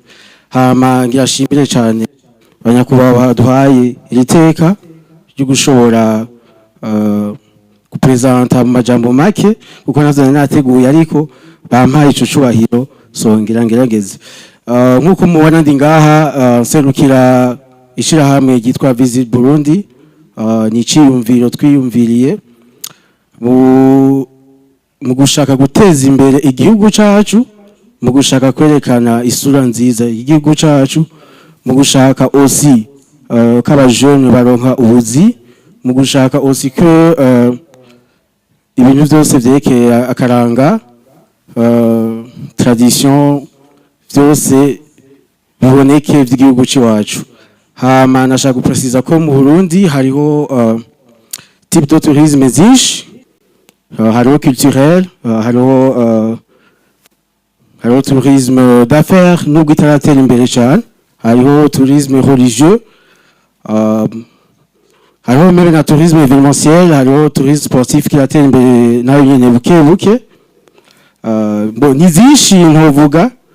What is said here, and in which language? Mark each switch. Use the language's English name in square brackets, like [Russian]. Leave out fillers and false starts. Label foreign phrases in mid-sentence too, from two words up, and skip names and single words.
[Rundi] Hama ngira shimire cyane abanyakubaha duhaye iri teka ryo gushobora kupresenta mu majambo make kuko nazo nateguye ariko bampaye ico cubahiro so ngerageze nkuko mubona ndi ngaha serukira ishirahamwe ryitwa Visit Burundi ni ciyumviro twiyumviriye mu gushaka guteza imbere igihugu cacu mu gushaka kwerekana isura nziza igihugu cacu mu gushaka aussi k'aba jeune baronka ubuzi mu gushaka [French] aussi que [Rundi] ibintu byose vyerekeye akaranga tradition byose biboneke vy'igihugu ciwacu hama nashaka gupresiza ko mu Burundi hariho [French] type de tourisme [Rundi] zinshi hariho culturel hariho [French] tourisme d'affaires [Rundi] nubwo itaratera imbere cyane hariho [French] tourisme religieux [Rundi] hariho même na [French] tourisme événementiel [Rundi] hariho [French] tourisme sportif [Rundi] kiratera imbere nayo nyene buke bon ni zinshi ntovuga